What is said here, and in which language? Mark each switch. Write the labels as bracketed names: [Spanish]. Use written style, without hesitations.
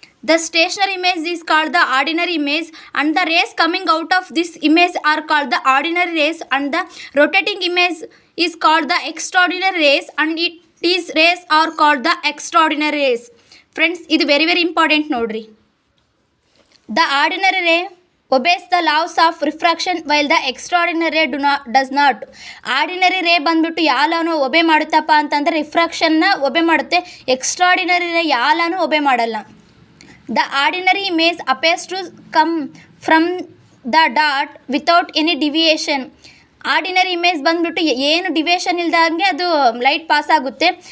[English] The stationary image is called the ordinary image and the rays coming out of this image are called the ordinary rays and the rotating image is called the extraordinary rays and is rays are called the extraordinary rays. [Kannada] Friends, ಇದು very very important ನೋಡ್ರಿ. [English] The ordinary ray obeys the laws of refraction while the extraordinary ray does not. [Kannada] Ordinary ರೇ ಬಂದ್ಬಿಟ್ಟು ಯಾವ lawn ಒಬೆ ಮಾಡುತ್ತಪ್ಪ ಅಂತಂದರೆ ರಿಫ್ರಾಕ್ಷನ್ನ ಒಬೆ ಮಾಡುತ್ತೆ. Extraordinary ರೇ ಯಾವ ಲಾನು ಒಬೆ ಮಾಡಲ್ಲ. [English] The ordinary image appears to come from the dot without any deviation. [Kannada] Ordinary image ಬಂದ್ಬಿಟ್ಟು ಏನು ಡಿವಿಯೇಷನ್ ಇಲ್ದಂಗೆ ಅದು ಲೈಟ್ ಪಾಸ್ ಆಗುತ್ತೆ.